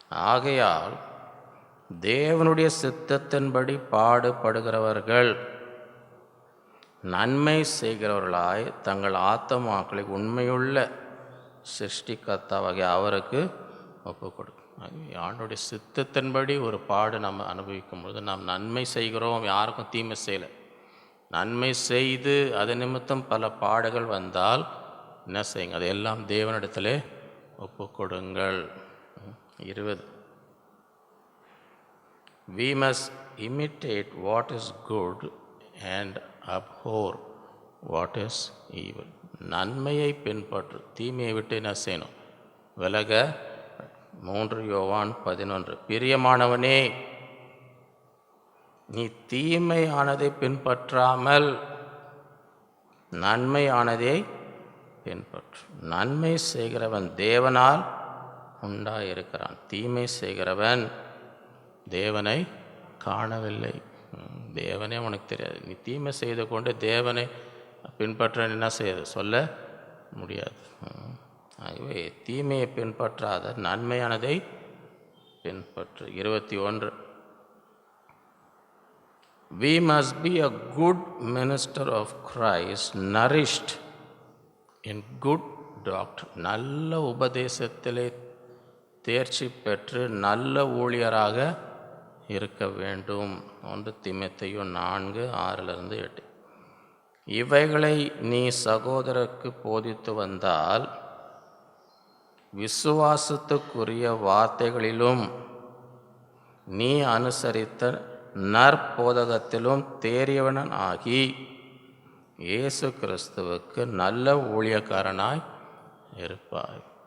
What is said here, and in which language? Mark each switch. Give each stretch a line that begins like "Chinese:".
Tamil: ஆகையால் தேவனுடைய சித்தத்தின்படி பாடுபடுகிறவர்கள் நன்மை செய்கிறவர்களாய் தங்கள் ஆத்துமாக்களை உண்மையுள்ள சிருஷ்டிகர்த்தாவாகிய அவருக்கு ஒப்பு கொடுக்கும். ஆண்டோடைய சித்தத்தின்படி ஒரு பாடு நம்ம அனுபவிக்கும் பொழுது நாம் நன்மை செய்கிறோம், யாருக்கும் தீமை செய்யலை. நன்மை செய்து அது நிமித்தம் பல பாடுகள் வந்தால் என்ன செய்யுங்க? அதையெல்லாம் தேவனிடத்திலே ஒப்பு கொடுங்கள்.
English: 20 We must imitate what is good and abhor what is evil.
Tamil: நன்மையை பின்பற்று, தீமையை விட்டு என்ன செய்யணும்? விலக. 3 யோவான் 11 பிரியமானவனே நீ தீமையானதை பின்பற்றாமல் நன்மையானதை பின்பற்று. நன்மை செய்கிறவன் தேவனால் உண்டாயிருக்கிறான், தீமை செய்கிறவன் தேவனை காணவில்லை. தேவனே உனக்கு தெரியாது. நீ தீமை செய்து கொண்டு தேவனை பின்பற்ற என்ன செய்யாது சொல்ல முடியாது. ஆகவே தீமையை பின்பற்றாத நன்மையானதை பின்பற்று.
English: 21 We must be a good minister of Christ, nourished in good doctrine.
Tamil: நல்ல உபதேசத்திலே தேர்ச்சி பெற்று நல்ல ஊழியராக இருக்க வேண்டும். 1 தீமோத்தேயு 4:6-8. இவைகளை நீ சகோதரருக்கு போதித்து வந்தால் விசுவாசத்துக்குரிய வார்த்தைகளிலும் நீ அனுசரித்த நற்போதகத்திலும் தேறியவன் ஆகி இயேசு கிறிஸ்துவுக்கு நல்ல ஊழியக்காரனாய் இருப்பாய்.